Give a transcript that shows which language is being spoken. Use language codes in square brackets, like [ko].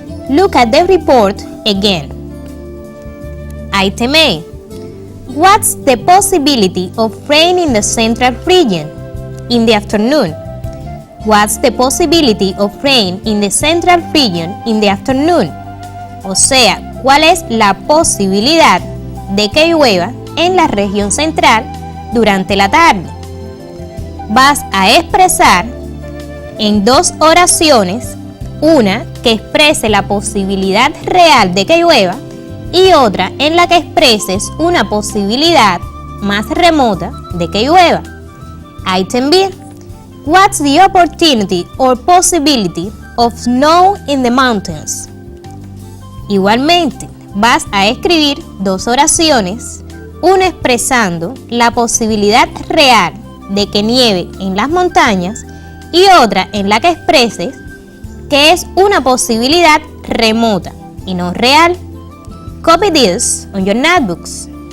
[en] Look at the report again. Item A. What's the possibility of rain in the central region in the afternoon? What's the possibility of rain in the central region in the afternoon? [es] O sea, ¿cuál es la posibilidad de que llueva en la región central durante la tarde? Vas a expresar en dos oraciones, una que exprese la posibilidad real de que llueva y otra en la que expreses una posibilidad más remota de que llueva. [en] Item B. What's the opportunity or possibility of snow in the mountains? [es] Igualmente, vas a escribir dos oraciones, una expresando la posibilidad real de que nieve en las montañas y otra en la que expreses que es una posibilidad remota y no real. [en] Copy this on your notebooks.